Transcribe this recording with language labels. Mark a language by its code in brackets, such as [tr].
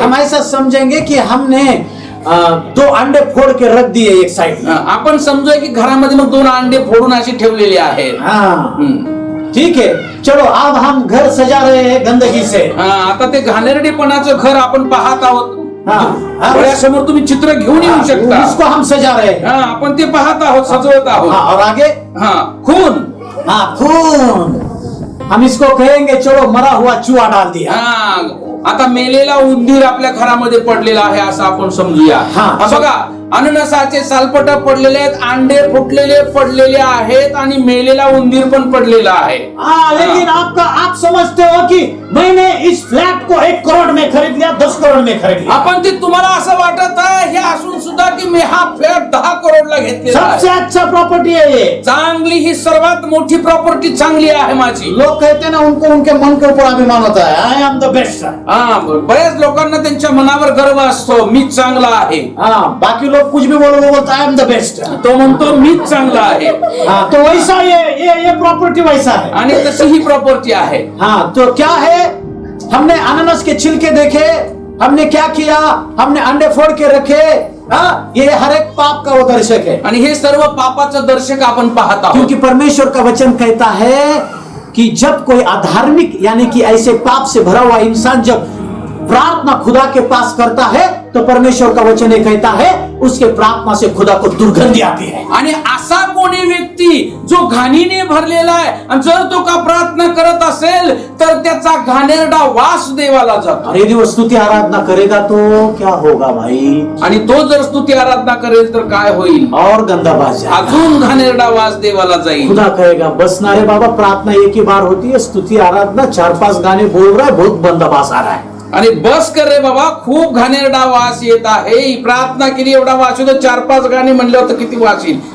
[hi] हम ऐसा समझेंगे कि हमने 2 अंडे फोड़ के रख दिए एक साइड में. [mr] आपण समजूया की घरामध्ये मग 2 अंडे फोडून असे ठेवलेले आहेत. [hi] हाँ, ठीक है, चलो अब हम घर सजा रहे हैं गंदगी से. [mr] आता ते घाणेरडेपणाचं घर आपण पाहत आहोत. डोळ्यासमोर तुम्ही चित्र घेऊन येऊ शकता. [hi] इसको हम सजा रहे हैं. [mr] आपण ते पाहत आहोत, सजवत आहोत. [hi] और आगे खून. खून. हम इसको कहेंगे चलो मरा हुआ चूहा डाल दिया. [mr] आता मेलेला उंदीर आपल्या घरामध्ये पडलेला आहे असं आपण समजूया. बघा, अननसाचे सालपट पडलेले आहेत, अंडे फुटलेले पडलेले आहेत आणि मेलेला उंदीर पण पडलेला आहे. [hi] लेकिन आप समझते हो कि मैंने इस फ्लैट को 1 करोड़ में खरीद लिया, 10 करोड़ में खरीद लिया. [mr] आपण ते तुम्हाला असं वाटत आहे हे असून सुद्धा की मी हा फ्लॅट 10 करोडला घेतलेला [hi] सबसे [mr] आहे. [hi] अच्छा प्रॉपर्टी है ये. [mr] चांगली ही सर्वात मोठी प्रॉपर्टी चांगली आहे माझी. [hi] लोग कहते हैं ना, उनको उनके मन के ऊपर अभिमान होता है. [en] I am the best. [mr] बऱ्याच लोकांना त्यांच्या मनावर गर्व असतो, मी चांगला आहे. [hi] बाकी लोग कुछ भी बोलो, वो बोलता [en] I am the best. [mr] तो म्हणतो मीच चांगला आहे. [hi] तो वैसा ये प्रॉपर्टी वैसा है. [mr] आणि तशी ही प्रॉपर्टी आहे. [hi] तो क्या है, हमने अनानास के छिलके देखे, हमने क्या किया, हमने अंडे फोड़ के रखे. ये हर एक पाप का वो दर्शक है. [mr] आणि हे सर्व पापाचं दर्शक आपण पाहत आहोत. [hi] क्योंकि परमेश्वर का वचन कहता है कि जब कोई अधार्मिक यानी कि ऐसे पाप से भरा हुआ इंसान जब प्रार्थना खुदा के पास करता है तो परमेश्वर का वचन ये कहता है उसके प्रार्थना से खुदा को दुर्गंधी आती है. [mr] आणि असा कोणी व्यक्ती जो घाणीने भरलेला आहे आणि जर तो का प्रार्थना करत असेल तर त्याचा घाणेरडा वास देवाला जातो. [hi] और यदि वो स्तुति आराधना करेगा तो क्या होगा भाई. [mr] आणि तो जर स्तुती आराधना करेल तर काय होईल, [hi] और गंदा बाज जाएगा. [mr] अजून घाणेरडा वास देवाला जाईल. [hi] खुदा कहेगा बस ना रे बाबा, प्रार्थना एक ही बार होती है, स्तुति आराधना 4-5 गाने बोल रहा है, बहुत गंदा बास आ रहा है. [mr] आणि बस कर रे बाबा, खूप घाणेरडा वास येत आहे. प्रार्थना केली एवढा वास येतो, 4-5 गाणी म्हणले होतं किती वास येईल.